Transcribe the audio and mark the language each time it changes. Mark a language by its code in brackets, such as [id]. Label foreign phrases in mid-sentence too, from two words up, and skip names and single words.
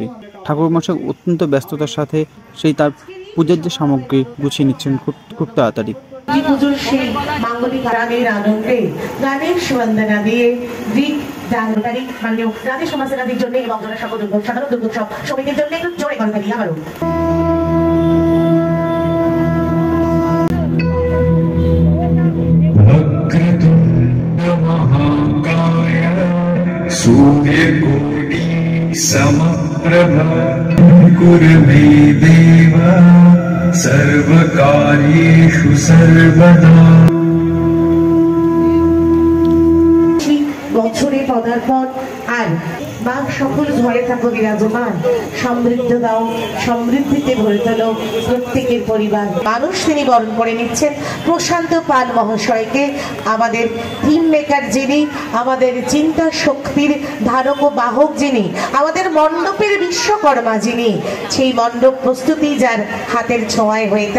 [bn] ঠাকুরমশাই অত্যন্ত ব্যস্ততার সাথে সেই তার পূজার যে সামগ্রী গুছিয়ে নিচ্ছেন খুব তাড়াতাড়ি। পুজোর সেই মাঙ্গলিক গানের আনন্দে গানের সুবন্দনা দিয়ে রাধে সমাজের জন্য এবং জোড়াসাঁকো সাধারণ দুর্গোৎসব সমিতির জন্য একটু জোরে কথা দিয়ে আবারও [sa] सूर्यकोटि समप्रभ कुर्मे देव सर्वकार्येषु सर्वदा। [bn] বছরে পদার্পণ আর মা সকল ঘরে থাকো বিরাজমান, সমৃদ্ধ দাও, সমৃদ্ধিতে ভরে তোলো প্রত্যেকের পরিবার। মানুষ তিনি বরণ করে নিচ্ছেন প্রশান্ত পাল মহাশয়কে, আমাদের [en] theme maker [bn] যিনি, আমাদের চিন্তা শক্তির ধারক ও বাহক যিনি, আমাদের মণ্ডপের বিশ্বকর্মা যিনি, সেই মণ্ডপ প্রস্তুতি যার হাতের ছোঁয়ায় হয়ে থাকে।